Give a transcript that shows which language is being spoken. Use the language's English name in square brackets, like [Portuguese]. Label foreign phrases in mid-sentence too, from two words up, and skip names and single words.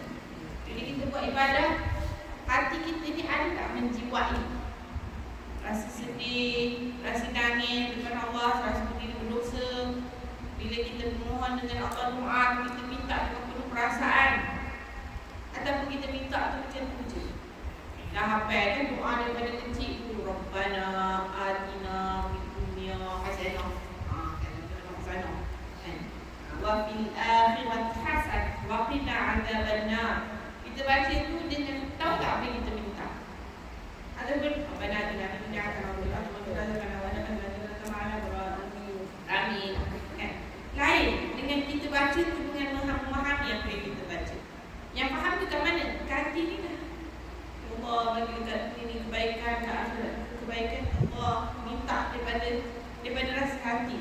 [Malay] Bila kita buat ibadah, hati kita ni ada tak menjiwai rasa sedih, rasa nangis dengan Allah, rasa diri berdosa. Bila kita memohon dengan Allah doa, kita minta dengan penuh perasaan, ataupun kita minta tu macam tu je. Dah hafal kan doa daripada kecil tu, [Arabic] ربنا آتنا في الدنيا حسنة حسنة وفي الآخرة حسنة وقنا عذاب النار. [Malay] Kita baca tu dengan tahu tak apa yang kita minta. [Arabic] Ataupun ربنا آتنا في الدنيا حسنة وفي الآخرة حسنة وقنا عذاب النار. [Malay] Amin. Lain dengan kita baca tu dengan memahami apa yang kita baca. Yang faham tu kat mana? Kat hati ni dah. Allah bagi dekat ini kebaikan, kat akhirat kebaikan. Allah minta daripada rasa hati.